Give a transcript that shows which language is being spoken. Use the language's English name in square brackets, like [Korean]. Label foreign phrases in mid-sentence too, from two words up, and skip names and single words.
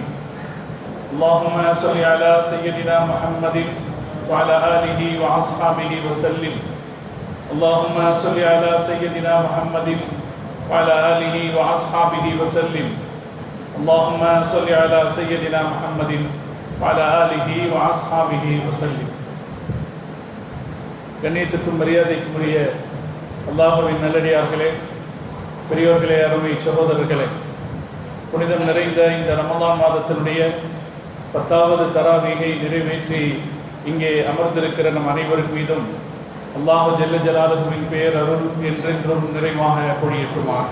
[Arabic] اللهم صل على سيدنا محمد وعلى آله وأصحابه وسلم. اللهم صل على سيدنا محمد وعلى آله وأصحابه وسلم. اللهم صل على سيدنا محمد وعلى آله وأصحابه وسلم. [Tamil] கண்ணியத்துக்கும் மரியாதைக்கும் உரிய அல்லாஹ்வின் நல்லடியார்களே, பெரியோர்களே, அருமை சகோதரர்களே, புனிதம் நிறைந்த இந்த ரமலான் மாதத்தினுடைய 10வது தராவீகை நிறைவேற்றி இங்கே அமர்ந்திருக்கிற நம் அனைவருக்கு மீதும் அல்லாஹ் [Arabic] جل جلاله [Tamil] பேர் அருள் என்றென்றும் நிறைவாக பொழியட்டுமாக.